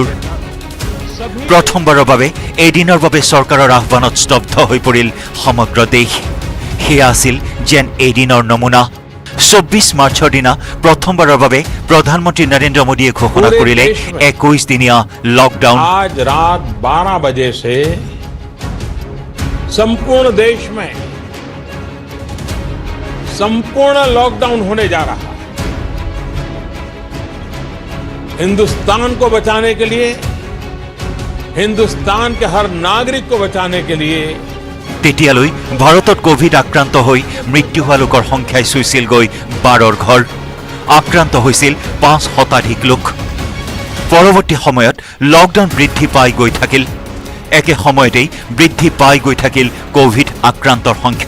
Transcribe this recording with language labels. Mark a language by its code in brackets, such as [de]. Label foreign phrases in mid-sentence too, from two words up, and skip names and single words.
[as] প্ৰথমবাৰৰ বাবে এদিনৰ বাবে চৰকাৰৰ আহ্বানত স্তব্ধ হৈ পৰিল সমগ্ৰ দেশ। সেয়া আছিল যেন এদিনৰ নমুনা। 24 মাৰ্চৰ দিনা প্ৰথমবাৰৰ বাবে প্ৰধানমন্ত্ৰী নৰেন্দ্ৰ মোদীয়ে ঘোষণা কৰিলে 21 দিনীয়া লকডাউন। [hi] आज रात 12 बजे से संपूर्ण देश में संपूर्ण लॉकडाउन होने जा रहा है। हिंदुस्तान को बचाने के लिए, हिंदुस्तान के हर नागरिक को बचाने के लिए [as] তেতিয়ালৈ ভাৰতত কোভিড আক্ৰান্ত হৈ মৃত্যু হোৱা লোকৰ সংখ্যাই চুইছিলগৈ 12ৰ ঘৰ। আক্ৰান্ত হৈছিল 5 শতাধিক লোক। পৰৱৰ্তী সময়ত লকডাউন বৃদ্ধি পাই গৈ থাকিল। একে সময়তেই বৃদ্ধি পাই গৈ থাকিল কোভিড আক্ৰান্তৰ সংখ্যা।